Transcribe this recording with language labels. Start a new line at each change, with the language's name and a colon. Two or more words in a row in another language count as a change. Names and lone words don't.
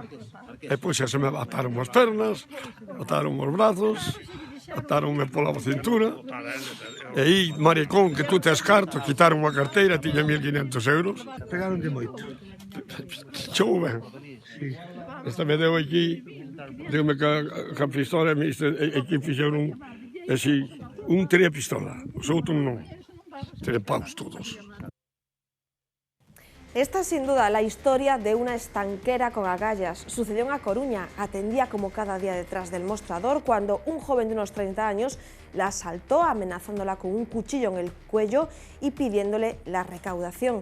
Galician: E pois xa se me ataron as pernas, ataron os brazos, ataronme pola cintura, e aí, maricón, que tú tes carto, quitaron a carteira, tiña 1.500 euros. Pegaron de moito. Chouben. Sí. Esta me deu aquí, deu-me ca pistola, e aquí fixeron así, un teria pistola, os outros non. Teria paus todos.
Spanish: Esta es sin duda la historia de una estanquera con agallas. Sucedió en A Coruña. Atendía como cada día detrás del mostrador cuando un joven de unos 30 años la asaltó amenazándola con un cuchillo en el cuello y pidiéndole la recaudación.